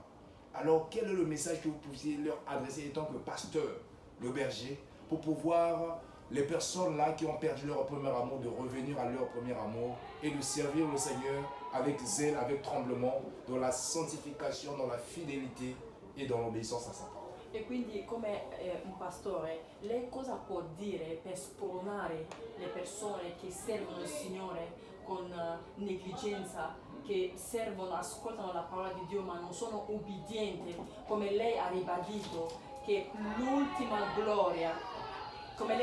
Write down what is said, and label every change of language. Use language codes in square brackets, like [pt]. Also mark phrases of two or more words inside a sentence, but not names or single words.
[fr] Alors quel est le message que vous puissiez leur adresser étant que pasteur, le berger, pour pouvoir les personnes là qui ont perdu leur premier amour, de revenir à leur premier amour et de servir le Seigneur avec zèle, avec tremblement, dans la sanctification, dans la fidélité et dans l'obéissance à sa parole. [it] E quindi come un pastore, lei cosa può dire per spronare le persone che servono il Signore con negligenza, che servono, ascoltano la parola di Dio ma non sono ubbidienti, come lei ha ribadito che l'ultima gloria, come lei